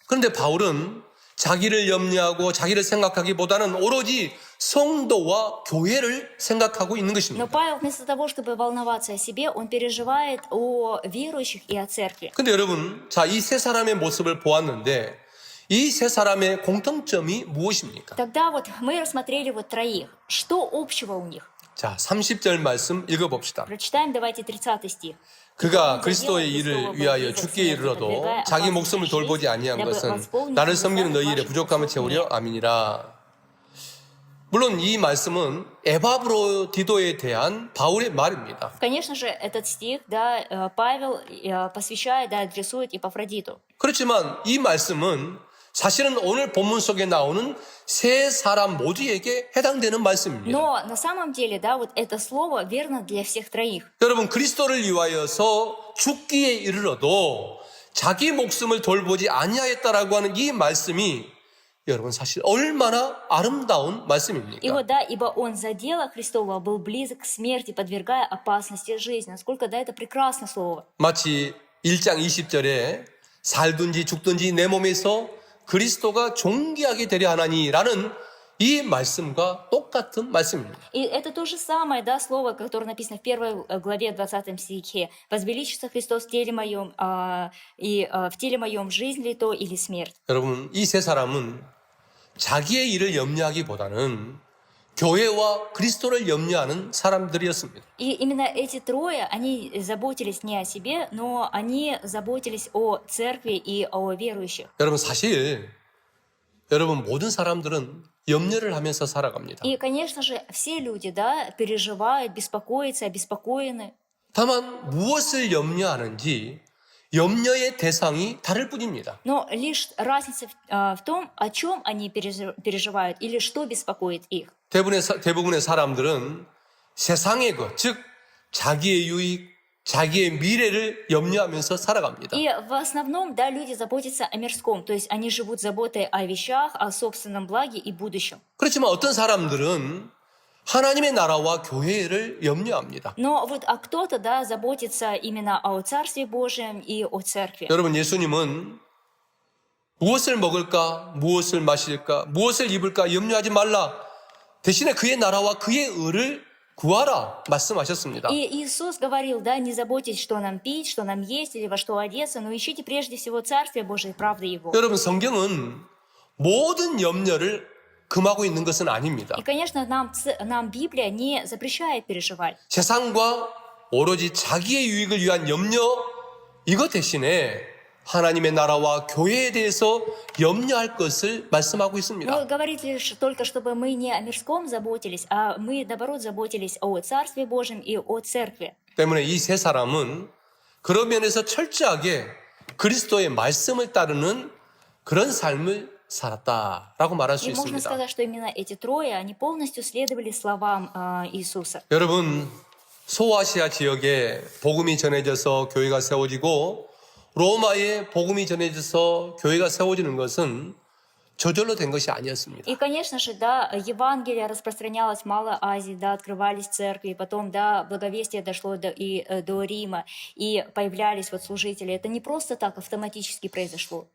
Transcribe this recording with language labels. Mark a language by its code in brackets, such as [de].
[ko] 그런데 바울은 자기를 염려하고 자기를 생각하기보다는 오로지 성도와 교회를 생각하고 있는 [ru] Но [ko] 것입니다. [ru] Павел вместо того, чтобы волноваться о себе, он переживает о верующих и о церкви. [ko] 근데 여러분, 자, 이 세 사람의 모습을 보았는데 이 세 사람의 공통점이 무엇입니까? [ru] Тогда вот мы рассмотрели вот троих. Что общего у них? [ko] 자, 30절 말씀 읽어봅시다. [ru] Prочитаем, давайте 30 стих. [ko] 그가 그리스도의 일을 위하여 죽게 이르러도 자기 목숨을 돌보지 아니한 것은 나를 섬기는 너희 일에 부족함을 채우려 ами니라. 물론 이 말씀은 에바브로디도에 대한 바울의 말입니다. [ru] Конечно же, этот стих, да, Павел посвящает, да, адресует Епафродиту. [ko] 그렇지만 이 말씀은 사실은 오늘 본문 속에 나오는 세 사람 모두에게 해당되는 말씀입니다. [ru] Но на самом деле, да, вот это слово верно для всех троих. [ko] 여러분, 그리스도를 위하여서 죽기에 이르러도 자기 목숨을 돌보지 아니하였다라고 하는 이 말씀이 여러분 사실 얼마나 아름다운 [ru] И [ko] 말씀입니까? [ru] вот, да, ибо он за дело Христова был близок к смерти, подвергая опасности жизни. Насколько, да, это прекрасное слово. [ko] 마치 1장 20절에 살든지 죽든지 내 몸에서 그리스도가 존귀하게 되려 하나니라는 이 말씀과 똑같은 말씀입니다. [ru] И это то же самое, да, слово, которое написано в 1 главе 20 стихе. «Возвеличится Христос в теле моем, в теле моем жизнь ли то или смерть». [ko] 여러분, 이 세 사람은 자기의 일을 염려하기보다는 교회와 그리스도를 염려하는 사람들이었습니다. [ru] И именно эти трое, они заботились не о себе, но они заботились о церкви и о верующих. [ko] 여러분, 사실 여러분 모든 사람들은 염려를 하면서 살아갑니다. [ru] И, конечно же, все люди, да, переживают, беспокоятся, обеспокоены. [ko] 다만 무엇을 염려하는지 염려의 대상이 다를 뿐입니다. [ru] Но лишь разница в том, о чем они переживают или что беспокоит их. [ko] 대부분의 사람들은 세상의 것, 즉 자기의 유익, 자기의 미래를 염려하면서 살아갑니다. [ru] И в основном, да, люди заботятся о мирском, то есть они живут заботой о вещах, о собственном благе и будущем. [ko] 그렇지만 어떤 사람들은 하나님의 나라와 교회를 염려합니다. [ru] Но вот кто-то, да, заботится именно о Царстве Божьем и о Церкви. [ko] 여러분, 예수님은 무엇을 먹을까, 무엇을 마실까, 무엇을 입을까 염려하지 말라. 대신에 그의 나라와 그의 의를 구하라 말씀하셨습니다. [ru] И Иисус говорил, да, не заботьтесь, что нам пить, что нам есть или во что одеться, но ищите прежде всего Царствие Божие и правды Его. [ko] 여러분, 성경은 모든 염려를 금하고 있는 것은 아닙니다. [ru] И, конечно, нам Библия не запрещает переживать. [ko] 세상과 오로지 자기의 유익을 위한 염려, 이것 대신에 하나님의 나라와 교회에 대해서 염려할 것을 말씀하고 있습니다. [ru] Но говорит лишь только, чтобы мы не о мирском заботились, а мы, наоборот, заботились о Царстве Божьем и о Церкви. [ko] 때문에 이 세 사람은 그런 면에서 철저하게 그리스도의 말씀을 따르는 그런 삶을 살았다라고 말할 수 [ru] И можно [ko] 있습니다. [ru] сказать, что именно эти трое, они полностью следовали словам Иисуса. [ko] 여러분, 소아시아 지역에 복음이 전해져서 교회가 세워지고 로마에 복음이 전해져서 교회가 세워지는 것은 저절로 된 것이 아니었습니다. [ru] И, конечно же, да, Евангелие распространялось в Малой Азии, да, открывались церкви, потом, да, благовестие дошло до Рима, и появлялись вот служители. Это не просто так автоматически произошло.